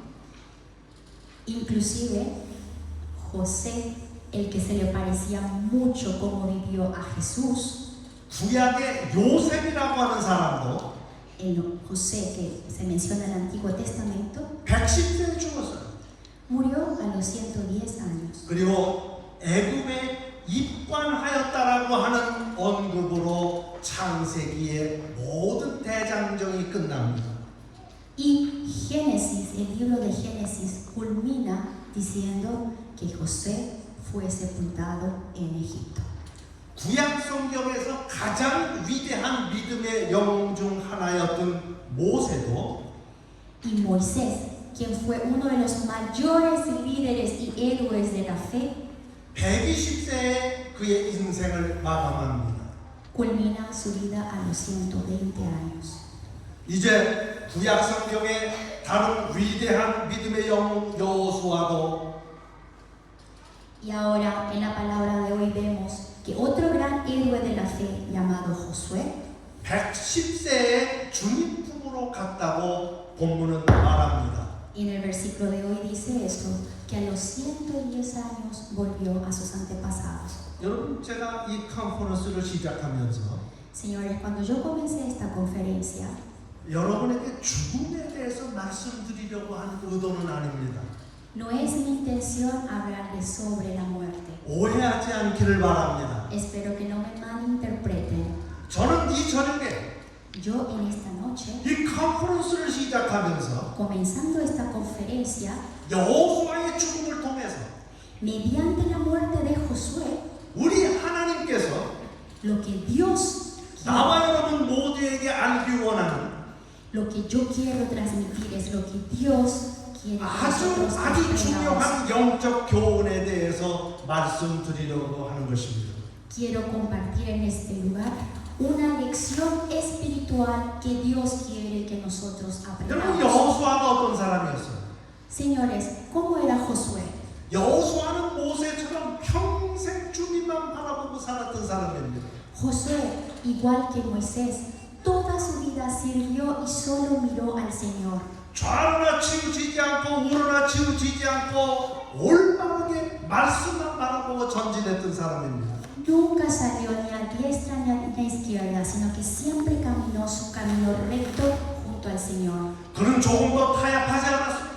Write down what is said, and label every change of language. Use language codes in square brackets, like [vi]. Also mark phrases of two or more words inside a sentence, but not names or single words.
[es] Inclusive José, el que se le parecía mucho como vivió a Jesús, [ko] 구약의 요셉이라고 하는 사람도 [es] el José que se menciona en el Antiguo Testamento, [ko] 110세에 죽었어요. [es] Murió a los 110 años. [ko] 그리고 애굽에 입관하였다라고 하는 언급으로 창세기의 모든 대장정이 끝납니다. [es] Y Génesis, el libro de Génesis, culmina diciendo que José fue sepultado en Egipto. [ko] 구약 성경에서 가장 위대한 믿음의 영웅 중 하나였던 모세도 [es] Y Moisés, quien fue uno de los mayores líderes y héroes de la fe, [ko] 120세에 그의 인생을 마감합니다. [es] culmina su vida a los 120 años. [ko] 이제 구약 성경의 다른 위대한 믿음의 영웅 여호수아도 [es] Y ahora en la palabra de hoy vemos que otro gran héroe de la fe llamado Josué [ko] 110세에 주님 품으로 갔다고 본문은 말합니다. [es] en el versículo de hoy dice esto, que a los 110 años volvió a sus antepasados. [ko] 여러분 제가 이 컨퍼런스를 시작하면서 [es] Señores, cuando yo comencé esta conferencia, [ko] 여러분에게 죽음에 대해서 말씀드리려고 하는 의도는 아닙니다. [es] no es mi intención hablarles sobre la muerte. [ko] 오해하지 않기를 바랍니다. [es] Espero que no me malinterpreten. [ko] 저는 이 저녁에 [es] Yo en esta noche, [ko] 이 컨퍼런스를 시작하면서 [es] comenzando esta conferencia, [ko] 여호수아의 죽음을 통해서 [es] mediante la muerte de Josué, [ko] 우리 하나님께서 [es] lo que Dios [ko] 나와 여러분 모두에게 알기 원하는 [es] lo que yo quiero transmitir es lo que Dios quiere que [ko] 아주 [es] nosotros [ko] 아주 [es] aprendamos. [ko] 중요한 영적 교훈에 대해서 말씀드리려고 하는 것입니다. [es] Quiero compartir en este lugar una lección espiritual que Dios quiere que nosotros [ko] 여러분 [es] aprendamos. [ko] 여호수아가 어떤 사람이었어요? [es] Señores, ¿cómo era Josué? [ko] 여호수아는 모세처럼 평생 주님만 바라보고 살았던 사람입니다. [es] Josué, igual que Moisés, toda su vida sirvió y solo miró al Señor. [ko] 좌로나 치우치지 않고 우로나 치우치지 않고 올바르게 말씀만 바라보고 전진했던 사람입니다. [es] Nunca salió ni a diestra ni a izquierda, sino que siempre caminó su camino recto junto al Señor. [ko] 그는 조금 더 타협하지 않았습니다.